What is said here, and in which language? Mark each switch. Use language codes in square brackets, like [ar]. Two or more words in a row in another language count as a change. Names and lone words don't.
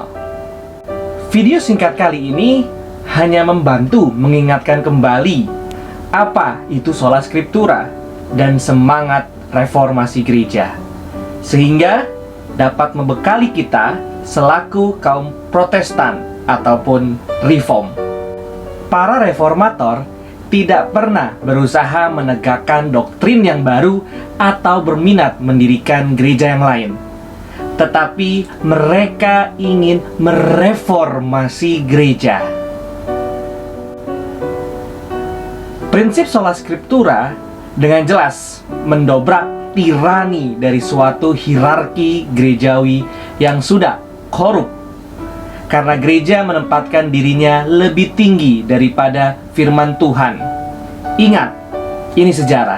[id] Video singkat kali ini hanya membantu mengingatkan kembali apa itu [la] sola scriptura [id] dan semangat reformasi gereja, sehingga dapat membekali kita selaku kaum Protestan ataupun Reform. Para reformator tidak pernah berusaha menegakkan doktrin yang baru atau berminat mendirikan gereja yang lain, tetapi mereka ingin mereformasi gereja. Prinsip [la] sola scriptura [id] dengan jelas mendobrak tirani dari suatu hierarki gerejawi yang sudah korup, karena gereja menempatkan dirinya lebih tinggi daripada firman Tuhan. Ingat, ini sejarah.